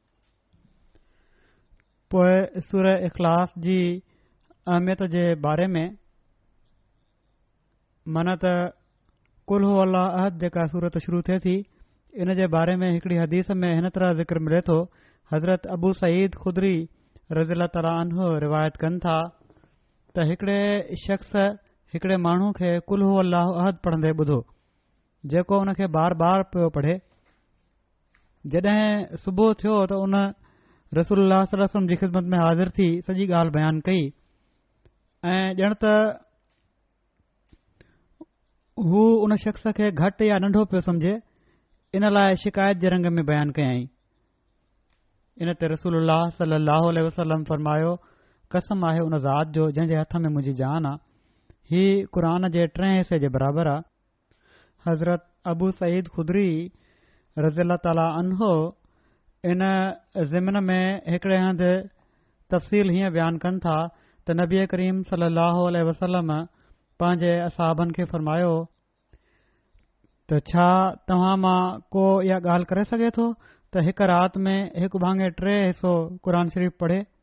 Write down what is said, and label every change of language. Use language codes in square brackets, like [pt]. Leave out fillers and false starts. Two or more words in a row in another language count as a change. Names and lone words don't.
[sd] पोइ सूरह इख़लास जी अहमियत जे बारे में मन त [ar] قل هو الله أحد [sd] जेका सूरत शुरू थिए थी इन जे बारे में हिकड़ी हदीस में हिन तरह ज़िक्र मिले थो। हज़रत अबू सईद खुदरी [ar] رضي الله تعالى عنه [sd] रिवायत कनि था त हिकड़े शख़्स हिकड़े माण्हू खे [ar] قل هو الله أحد [sd] पढ़ंदे ॿुधो जेको उन खे बार बार पियो पढ़े। जॾहिं सुबुह थियो त उन रसूलुल्लाह [ar] صلى الله عليه وسلم [sd] जी ख़िदमत में हाज़िर थी सॼी ॻाल्हि बयानु कई ऐं ॼण त हू उन शख़्स खे घटि या नंढो पियो सम्झे इन लाइ शिकायत जे रंग में बयानु कयई। इन ते रसूलुल्लाह [ar] صلى الله عليه وسلم [sd] फ़रमायो कसम आहे उन ज़ात जो जंहिं जे हथ में मुंहिंजी जान आहे ही क़ुर जे 3 हिसे जे बराबरि आहे। हज़रत अबू सईद खुदरी [ar] رضي الله تعالى عنه [sd] इन ज़िमन में हिकड़े हंधि तफ़सील हीअं बयानु कनि था त नबी करीम [ar] صلى الله وسلم [sd] पंहिंजे असहाबनि खे फ़रमायो त छा तव्हां मां को इहा ॻाल्हि करे सघे थो त हिक राति में हिकु भाङे 3 हिसो क़ुर शरीफ़ पढ़े।